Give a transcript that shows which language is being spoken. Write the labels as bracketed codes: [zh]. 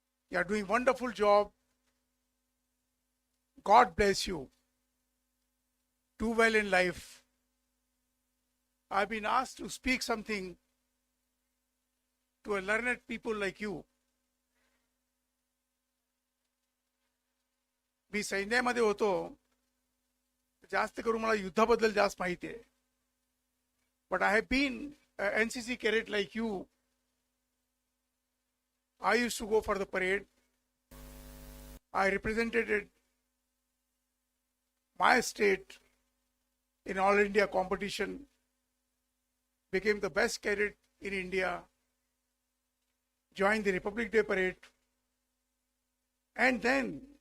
[en] You are doing a wonderful job. God bless you. Do well in life. I've been asked to speak something to a learned people like you. [mr] मी सैन्यामध्ये होतो, जास्त करून मला युद्धाबद्दल जास्त माहिती आहे. [en] But I have been an NCC cadet like you. I used to go for the parade. I represented my state in All India competition, became the best cadet in India, joined the Republic Day parade, and then